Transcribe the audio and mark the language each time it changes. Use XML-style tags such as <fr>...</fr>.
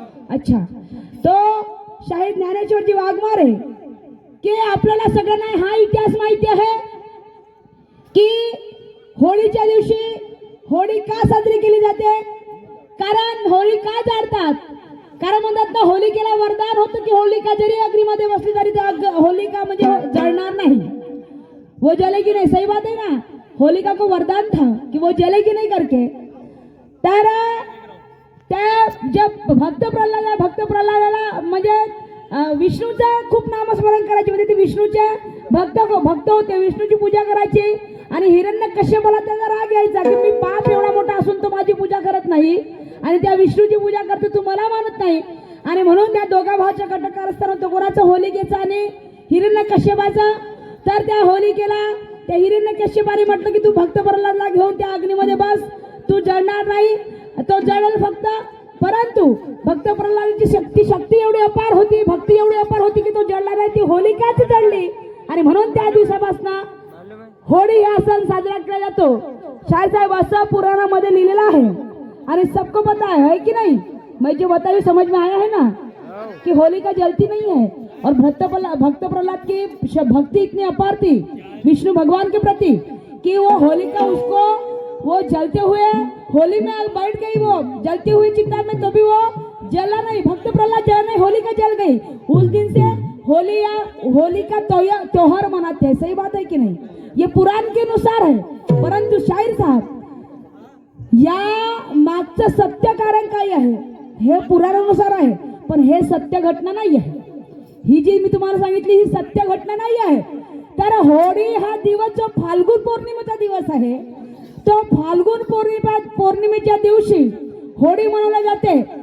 <mr>अच्छा, तो शाहीर ज्ञानेश्वरजी वाघमारे की आपल्याला सगळ्यांना हा इतिहास माहिती आहे की होळीच्या दिवशी होळी का साजरी केली जाते, कारण होळी का जाळतात, कारण म्हणतात ना होलिकेला वरदान होतं की होलिका जरी अग्नीमध्ये बसली तरी होलिका म्हणजे जळणार नाही,</mr> <hi>वो जलेगी नहीं, सही बात है ना। होलिका को वरदान था कि वो जलेगी नहीं करके।</hi> <mr>तर त्या जब भक्त प्रल्हादाला म्हणजे विष्णूचं खूप नामस्मरण करायचे, म्हणजे ते विष्णूचे भक्त होते, विष्णूची पूजा करायची आणि हिरण्यकश्यपाला त्याचा राग यायचा की मी बाप एवढा मोठा असून तो माझी पूजा करत नाही आणि त्या विष्णूची पूजा करते तू मला मानत नाही, आणि म्हणून त्या दोघा भावाच्या कटकार असताना तो कोणाचा होलिकेचा आणि हिरण्यकश्यपाचा, तर त्या होलिकेला त्या हिरण्यकश्यपाने म्हटलं की तू भक्त प्रल्हादला घेऊन त्या अग्नीमध्ये बस, तू जळणार नाही, तो जळेल फक्त. परंतु भक्त प्रल्हादाची शक्ती एवढी अपार होती, भक्ती एवढी अपार होती की तो जळला नाही, ती होलिकाच जळली. आणि म्हणून त्या दिवसापासून होळी हा सण साजरा केला जातो. शाहसाहेब असं पुराणामध्ये लिहिलेलं आहे आणि</mr> <hi>सबको पता है कि नहीं? मैं जो बताई समझ में आया है ना कि होलिका जलती नहीं है. और भक्त प्रहलाद की भक्ति इतनी अपार थी विष्णु भगवान के प्रति कि वो होलिका उसको वो जलते हुए होली में बैठ गई, वो जलती हुई चिता में, तो भी वो जला नहीं, भक्त प्रहलाद जला नहीं, होलिका जल गई. उस दिन से होली का त्योहार मनाते हैं. सही बात है कि नहीं? ये पुराण के अनुसार है.</hi> <mr>परंतु शाहीर साहेब या मागचं सत्य कारण काय आहे हे पुराणानुसार आहे, पण हे सत्य घटना नाही आहे. ही जी मी तुम्हाला सांगितली ही सत्य घटना नाही आहे. तर होळी हा दिवस जो फाल्गुन पौर्णिमेचा दिवस आहे, तो फाल्गुन पौर्णिमेच्या दिवशी होळी मनवली जाते.</mr>